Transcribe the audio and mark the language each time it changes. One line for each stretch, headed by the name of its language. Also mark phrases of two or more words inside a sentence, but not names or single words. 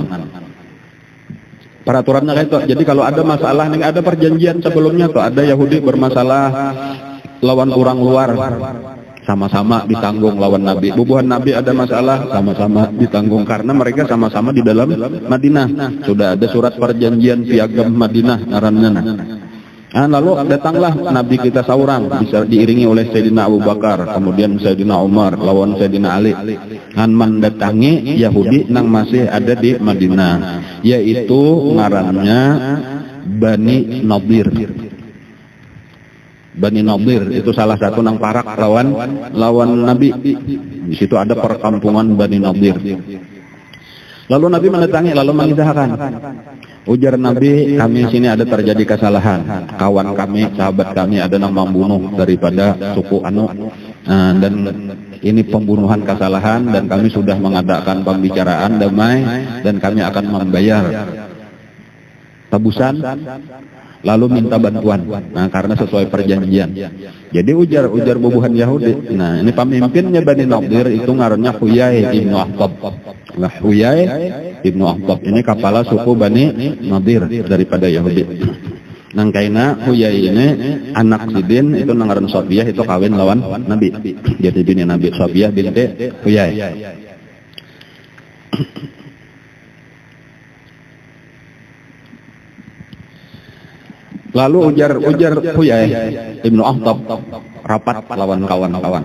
Indonesian: Peraturannya kayak itu. Jadi kalau ada masalah, ada perjanjian sebelumnya tuh ada Yahudi bermasalah lawan orang luar, sama-sama ditanggung lawan Nabi. Bubuhan Nabi ada masalah, sama-sama ditanggung karena mereka sama-sama di dalam Madinah. Sudah ada surat perjanjian piagam Madinah ngaranna. Lalu datanglah Nabi kita seorang, bisa diiringi oleh Sayyidina Abu Bakar, kemudian Sayyidina Umar lawan Sayyidina Ali. Mendatangi Yahudi nang masih ada di Madinah, yaitu ngarannya Bani Nadir. Bani Nadir itu salah satu nang parak lawan Nabi. Di situ ada perkampungan Bani Nadir. Lalu Nabi mendatangi, lalu mengisahkan. Ujar Nabi, kami sini ada terjadi kesalahan. Kawan kami, sahabat kami ada yang membunuh daripada suku Anu. Dan ini pembunuhan kesalahan, dan kami sudah mengadakan pembicaraan damai, dan kami akan membayar tebusan, lalu minta bantuan. Nah, karena sesuai perjanjian. Jadi ujar bubuhan Yahudi. Nah, ini pemimpinnya Bani Nadir itu ngarannya Huyai ibnu Akhtab. Nah, Huyai ibnu Akhtab ini kepala suku Bani Nadir daripada Yahudi.
Banjar: Nang kaina Huyai ini anak Sidin itu ngaran Sofiyah, itu kawin lawan Nabi. Jadi bini Nabi Sofiyah binti Huyai. Lalu ujar Huyai ibnu Akhtab rapat lawan kawan-kawan.